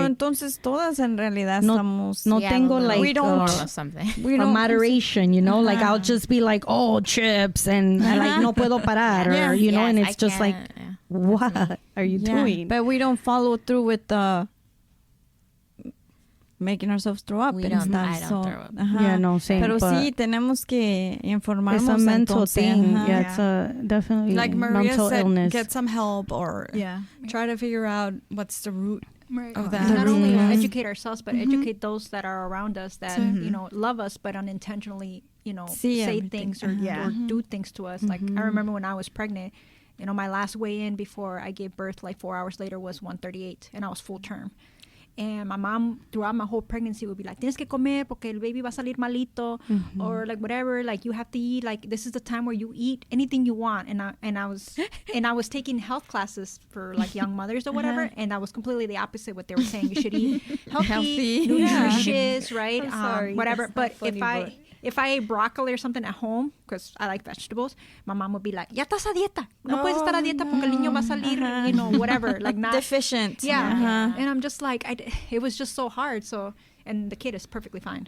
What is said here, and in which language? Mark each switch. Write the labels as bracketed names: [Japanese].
[Spanish] entonces todas en realidad estamos... No tengo [English] like... We don't... We don't moderation, you know? Like I'll just be like, oh, chips, and like [Spanish] no puedo parar, [English] or, you know, and it's just like, what are you doing? But we don't follow through with the... making ourselves throw up and stuff. I don't throw up. Yeah, no, same. [Spanish] Pero sí, tenemos que informarnos. [English] It's a mental [Spanish] entonces, [English] thing. Yeah, it's a definitely like Maria mental said, illness. get some help or try to figure out what's the root of that. Not only educate ourselves, but educate those that are around us that, you know, love us, but unintentionally, you know, say things or do things to us. Like I remember when I was pregnant, you know, my last weigh-in before I gave birth, like 4 hours later, was 138, and I was full term. And my mom, throughout my whole pregnancy, would be like, [Spanish] tienes que comer porque el baby va a salir malito, [English] or like whatever, like you have to eat, like this is the time where you eat anything you want. And I was taking health classes for like young mothers or whatever, and that was completely the opposite what they were saying. You should eat healthy, nutritious, right? Whatever. But if I ate broccoli or something at home, because I like vegetables, my mom would be like, [Spanish] ya estás a dieta. No puedes estar a dieta porque el niño va a salir, [English] you know, whatever. Like not... deficient. Yeah. And I'm just like, it was just so hard. So, and the kid is perfectly fine.